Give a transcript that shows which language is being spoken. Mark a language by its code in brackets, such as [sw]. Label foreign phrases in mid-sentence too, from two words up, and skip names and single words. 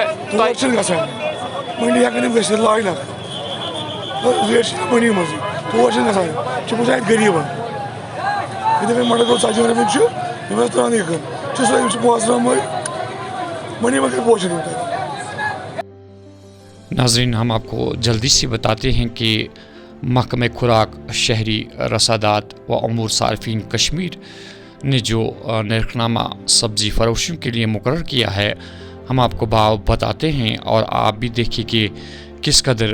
[ks] تور چھِنہٕ گژھان منڈی ہٮ۪کان یِم گٔژھِتھ لاینَکھ ریٹ چھِ منڈی منٛزٕے تور چھِنہٕ گژھان یِم چھِ وٕچھان اَتہِ غریٖبَن یِتھَے کٔنۍ مٹر گوٚو 40 رۄپیہِ چھُ یِم ٲسۍ ترٛاونٕے کٕن چھُ سۄ یِم چھِ پانٛژھ ترٛاوان مٔلۍ منڈی منٛز کِتھ پٲٹھۍ چھِنہٕ یِم تَتہِ [ur] ناظرین ہم آپ کو جلدی سے بتاتے ہیں کہ محکمہ خوراک شہری رسادات و امور صارفین کشمیر نے جو نرخنامہ سبزی فروشوں کے لیے مقرر کیا ہے ہم آپ کو بھاؤ بتاتے ہیں اور آپ بھی دیکھیے کہ کس قدر